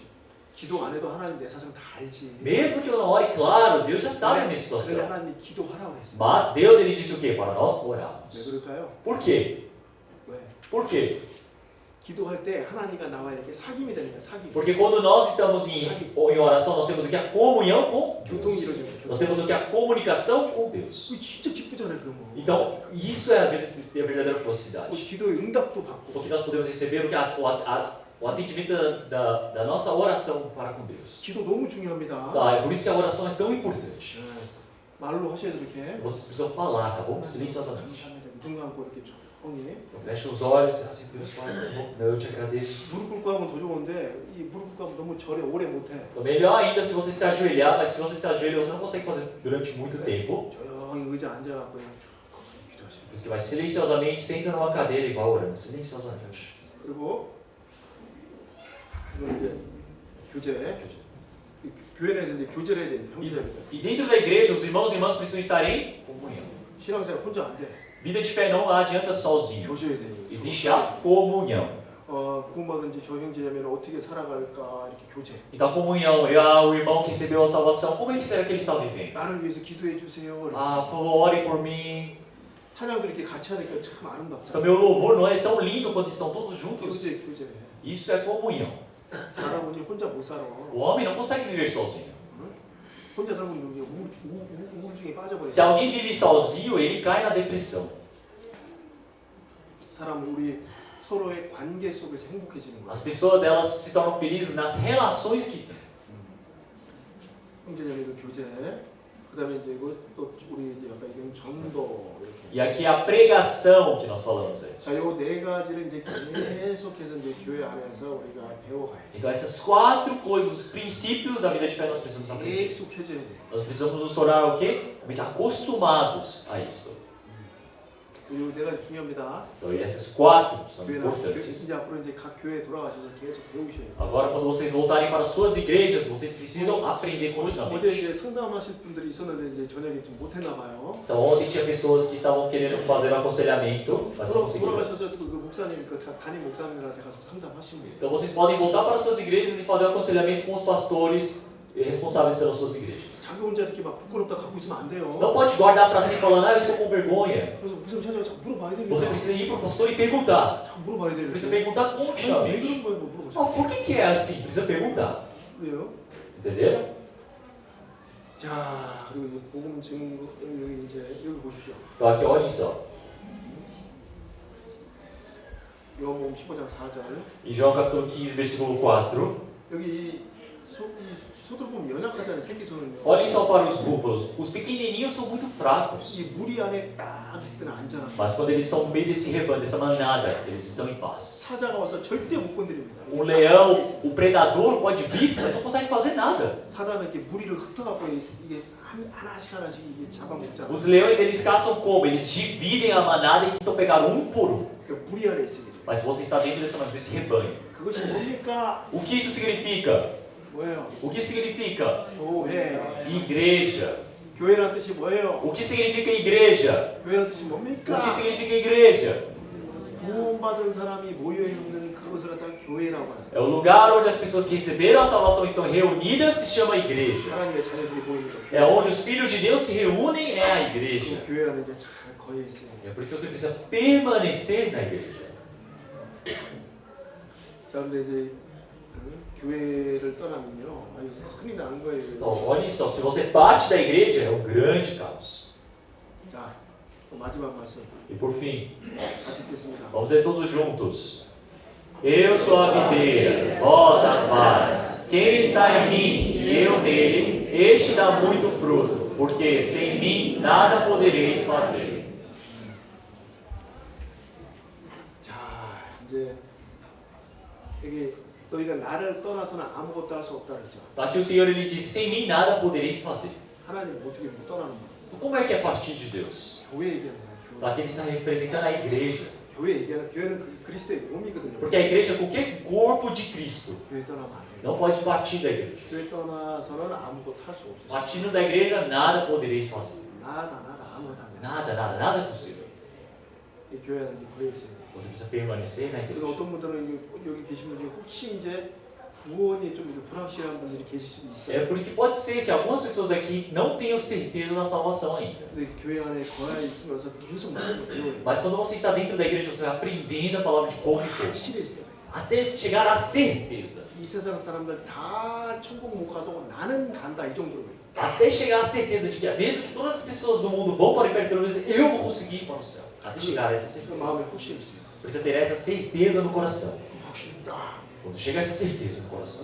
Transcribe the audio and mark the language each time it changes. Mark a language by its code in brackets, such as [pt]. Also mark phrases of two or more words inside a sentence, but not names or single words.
[ko] 기도 안 해도 하나님 내 사정 다 알지. [pt] Mesmo que eu não ore, claro, Deus já sabe a minha [ko] 그런데 [pt] situação. [ko] 하나님이 기도하라고 했어요. [pt] Mas Deus ele disse o quê? Para nós [ko] 왜 [pt] orarmos. [ko] 그럴까요? [pt] Por quê? [ko] 왜? [pt] Por quê? [ko] 기도할 때 하나님과 나와 이렇게 사귐이 되니까 사귐. [pt] Porque quando nós estamos em oração, nós temos o que? A comunhão com [ko] 교통이 [pt] Deus. [ko] 이루어지는 [pt] Nós [ko] 교통. [pt] temos o que? A comunicação com Deus. [ko] 그거 진짜 기쁘잖아요, 그런 거. [pt] Então, isso é a verdadeira felicidade. [ko] 기도의 응답도 받고. [pt] Porque nós podemos receber o, que o atendimento da nossa oração para com Deus. [ko] 기도 너무 중요합니다. [pt] Tá, é por isso que a oração é tão importante. [ko] 네. 말로 하셔야 돼 이렇게. [pt] Vocês precisam falar, tá bom? Silenciosamente. [ko] 눈 감고 이렇게 조용히. [pt] Então, fecha os olhos, assim, Deus Pai, eu te agradeço. [ko] 무릎 꿇고 하면 더 좋은데 이 무릎 꿇고 하면 너무 절에 오래 못해. [pt] Então, melhor ainda se você se ajoelhar, mas se você se ajoelha, você não consegue fazer durante muito tempo. [ko] 조용히 의자 앉아갖고 그냥 쭉 기도하시고. [pt] Por isso que vai silenciosamente, senta numa cadeira e vai orando, silenciosamente. [ko] 그리고 이건 이제 교제. 교회 내에서 이제 교제를 해야 됩니다. 형제자매들. [pt] E dentro da igreja, os irmãos e irmãs precisam estar em comunhão. [ko] 신앙생활 혼자 안 돼. [pt] Vida de fé não adianta sozinho. [ko] 교제해야 돼요. [pt] Existe a comunhão. [ko] 구원받은지 저 형제자매는 어떻게 살아갈까 이렇게 교제. [pt] Então a comunhão, o irmão que recebeu a salvação, como é que será que ele está vivendo? [ko] 나를 위해서 기도해 주세요. 이렇게. [pt] Ah, por favor, ore por mim. [ko] 찬양도 이렇게 같이 하니까 참 [pt] Então [ko] 아름답잖아요. [pt] meu louvor não é tão lindo quando estão todos juntos. [ko] 교제. [pt] Isso é comunhão. [ko] 사람은 혼자 못 살아. [pt] O homem não consegue viver sozinho. [ko] 혼자 살면 이제 우울증에 빠져버려. [pt] Se alguém vive sozinho, ele cai na depressão. [ko] 사람은 우리 서로의 관계 속에서 행복해지는 거야. [pt] As pessoas elas se tornam felizes nas relações que têm. [ko] 형제자매의 교제, 그다음에 이제 이거 또 우리 이제 아까 얘기한 전도 이렇게. [pt] E aqui a pregação que nós falamos antes. [ko] 자, 요 네 가지를 이제 계속해서 이제 교회 안에서 우리가 배워가야 돼. [pt] Então essas 4 coisas, os princípios da vida de fé nós precisamos aprender. [ko] 계속해져야 돼. [pt] Nós precisamos nos tornar o quê? Realmente acostumados a isso. [ko] 요 네 가지 중요합니다. [pt] Então essas 4 são [ko] 교회나 [pt] importantes. [ko] 이제 앞으로 이제 각 교회에 돌아가셔서 계속 배우셔야 돼요. [pt] Agora quando vocês voltarem para suas igrejas, vocês precisam aprender [ko] 어제 [pt] continuamente. [ko] 이제 상담하실 분들이 있었는데 이제 저녁에 좀 못했나 봐요. [pt] Então ontem tinha pessoas que estavam querendo fazer um aconselhamento, mas não conseguiram. [ko] 돌아가셔서 그 목사님, 그 담임 목사님들한테 가서 상담하시면 돼요. [pt] Então vocês podem voltar para suas igrejas e fazer um aconselhamento com os pastores responsáveis pelas suas igrejas. [ko] 자기 혼자 이렇게 막 부끄럽다 갖고 있으면 안 돼요. [pt] Não pode guardar para si falando, eu estou com vergonha. [ko] 그래서 목사님 찾아가 자꾸 물어봐야 됩니다. [pt] Você precisa ir para o pastor e perguntar. [ko] 자꾸 물어봐야 돼요. [pt] Precisa perguntar [ko] 왜 [pt] continuamente. [ko] 그런 거예요? 뭐 물어보죠. [pt] Oh, por que é assim? Precisa perguntar. [ko] 그래요? [pt] Entenderam? [ko] 자, 그리고 이제 복음 증거 여기 이제 여기 보십시오. [pt] Então aqui olhem só. [ko] 요한복음 15장 4절. [pt] Em João capítulo 15, versículo 4. [ko] 여기 이 소들 보면 연약하잖아요. 새끼손은요. [pt] Olhem só para os búfalos. Os pequenininhos são muito fracos. [ko] 이 무리 안에 딱 있을 때는 안전한 거예요. [pt] Mas quando eles são no meio desse rebanho, dessa manada, eles estão em paz. [ko] 사자가 와서 절대 못 건드립니다. [pt] O leão, o predador pode vir, mas não consegue fazer nada. [ko] 사자는 이렇게 무리를 흩어갖고 이게 하나씩 이게 잡아먹잖아요. [pt] Os leões, eles caçam como? Eles dividem a manada e tentam pegar um por um. [ko] 그러니까 무리 안에 있으게 돼요. [pt] Mas você está dentro desse rebanho. [ko] 그것이 뭡니까? [pt] O que isso significa? [ko] 뭐예요? [pt] O que significa? [ko] 교회. [pt] Igreja. [ko] 교회란 뜻이 뭐예요? [pt] O que significa igreja? [ko] 교회란 뜻이 [pt] O [ko] 뭡니까? [pt] que significa igreja? [ko] 구원받은 사람이 모여있는 그것을 갖다가 교회라고 하죠. [pt] É o lugar onde as pessoas que receberam a salvação estão reunidas, se chama igreja. [ko] 하나님의 자녀들이 모이니까 [pt] É onde os filhos de Deus se reúnem, é a igreja. [ko] 교회라는 이제 잘 거에 있어요. [pt] É por isso que você precisa permanecer na igreja. [ko] 자, 근데 이제 교회를 떠나면요, 아주 흔히 나는 거예요. [pt] Então, olha só, se você parte da igreja, é um grande caos. [ko] 자, 또 마지막 말씀 [pt] E por fim, [ko] 같이 읽겠습니다. [pt] vamos ler todos juntos. Eu sou a videira, vós as varas. Quem está em mim e eu nele, este dá muito fruto, porque sem mim nada podereis fazer. [ko] 자, 이제 여기 너희가 나를 떠나서는 아무것도 할 수 없다 그랬죠. [pt] Aqui o Senhor ele diz: sem mim nada podereis fazer. [ko] 하나님 어떻게 못 떠나는 거야? [pt] Então, como é que é partir de Deus? [ko] 교회 얘기하는 거야. 교회. [pt] Aqui ele está representando a igreja. [ko] 교회 얘기하는 교회는 그리스도의 몸이거든요. [pt] Porque a igreja é qualquer corpo de Cristo. [ko] 교회 떠나면 안 돼요. [pt] Não pode partir da igreja. [ko] 교회 떠나서는 아무것도 할 수 없어요. [pt] Partindo da igreja, nada podereis fazer. [ko] 나다 아무것도 안 돼. [pt] Nada é possível. [ko] 이 교회는 이제 거기 있어요. [pt] Você precisa permanecer na [ko] 그래서 [pt] igreja. [ko] 어떤 분들은 여기 계신 분들이 혹시 이제 구원이 좀 이렇게 불확실한 분들이 계실 수도 [pt] É [ko] 있어요. [pt] por isso que pode ser que algumas pessoas aqui não tenham certeza da salvação ainda. [ko] 근데 교회 안에 거해 있으면서 계속 말씀을 배워요. [pt] Mas quando você está dentro da igreja, você vai aprendendo a palavra de pouco em pouco. [ko] 확실해질 때가 [pt] Até chegar à certeza. [ko] 이 세상 사람들 다 천국 못 가도 나는 간다 이 정도로. [pt] Até chegar à certeza de que mesmo que todas as pessoas do mundo vão para o inferno, pelo menos eu vou conseguir ir para o céu. Até chegar a essa [ko] 그 [pt] certeza. [ko] 마음에 확실히 있어요. [pt] Precisa ter essa certeza no coração. [ko] 확실이다. [pt] Quando chega essa certeza no coração,